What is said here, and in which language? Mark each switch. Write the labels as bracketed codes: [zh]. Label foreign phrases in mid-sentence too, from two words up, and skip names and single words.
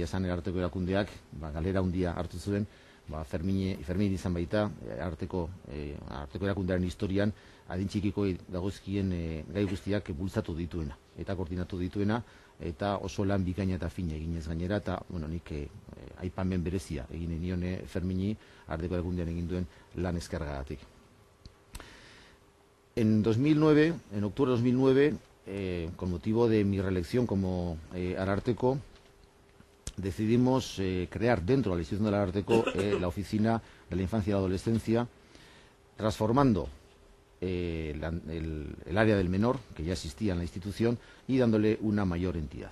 [eu] esan Ararteko erakundeak galera handia hartu zuen, Fermin izan baita Ararteko erakundearen historian adin txikiko dagozkien gai guztiak bultzatu dituena eta koordinatu dituena, eta oso lan bikaina eta fina eginez gainera, eta nik aipamen berezia egin nion Fermini Ararteko erakundean egin duen lan eskergagatik. [es] En octubre de 2009, con motivo de mi reelección como Ararteko, decidimos crear dentro de la institución del Ararteko la Oficina de la Infancia y la Adolescencia, transformando el área del menor, que ya existía en la institución, y dándole una mayor entidad.